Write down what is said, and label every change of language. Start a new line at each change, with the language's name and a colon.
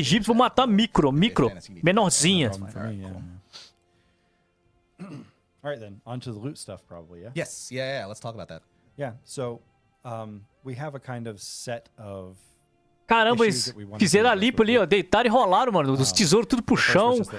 Portuguese: egípcio, vou matar micro, menorzinha.
English: Problem for me, yeah. All right, then on to the loot stuff, probably. Yeah. Yes, yeah. Let's talk about that. Yeah. So we have a kind of set of.
Portuguese: Caramba, eles fizeram a limpa ali, ó. Deitaram e rolaram, mano. Os tesouros tudo pro chão.